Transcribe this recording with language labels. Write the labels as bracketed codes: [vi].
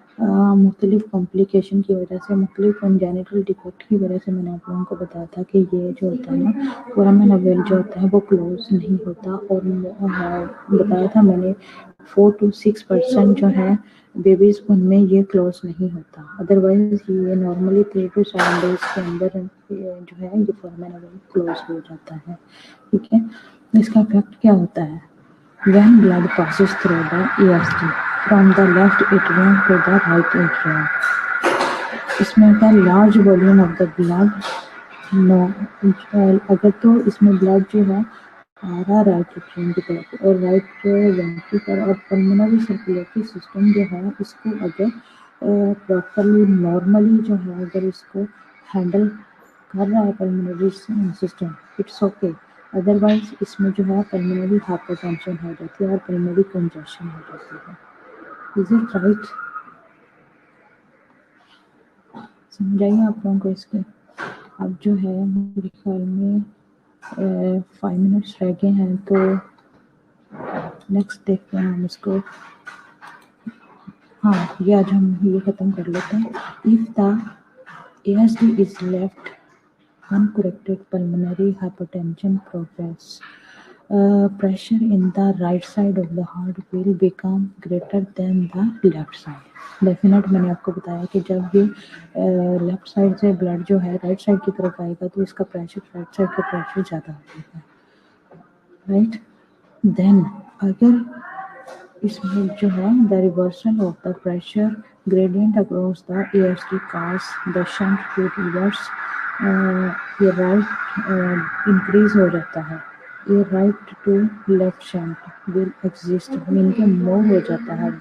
[hi] मुख्तलिफ कॉम्प्लिकेशन की वजह से, मुख्तलिफ कंजेनिटल डिफेक्ट की वजह से मैंने आप लोगों को बताया था कि ये जो होता है ना फोरामेन वेल जो होता है वो क्लोज नहीं होता, और बताया था मैंने 4 to 6% जो है बेबीज उनमें ये क्लोज नहीं होता, अदरवाइज ये नॉर्मली 3 to 7 डेज के अंदर जो है ये फोरामेन वेल क्लोज हो जाता है। ठीक है, इसका इफेक्ट क्या होता है? [en] When blood passes through the EST from the left atrium to the right atrium, [hi] इसमें होता है [en] Large volume of the blood. [hi] No, अगर तो इसमें ब्लड जो है आ रहा राइट एट्रियम की तरफ, और राइट वेंट्रिकल और पल्मोनरी सर्कुलेटरी सिस्टम जो है इसको अगर प्रॉपरली नॉर्मली जो है अगर इसको हैंडल कर रहा है pulmonary system, [en] it's okay, [hi] otherwise इसमें जो है पल्मोनरी हाइपरटेंशन हो जाती है और पल्मोनरी कंजेशन हो जाती है। [en] Is it right? [hi] समझ आइए आप लोगों को इसके। अब जो है मेरे ख्याल में 5 मिनट्स रह गए हैं, तो नेक्स्ट देखते हैं हम इसको। हाँ, ये आज हम ये ख़त्म कर लेते हैं। [en] If the ASD is left uncorrected, pulmonary hypertension progress. Pressure in the right side of the heart will become greater than the left side. [hi] Definite मैंने आपको बताया कि जब ये लेफ्ट साइड से ब्लड जो है राइट साइड की तरफ आएगा तो इसका प्रेशर राइट साइड का प्रेशर ज़्यादा होगा, राइट। [en] then [hi] अगर इसमें जो है [en] The reversal of the pressure gradient across the ESD cause the shunt to reverse, ये right increase हो जाता है, ये right to left shunt will exist, mean के move हो जाता है।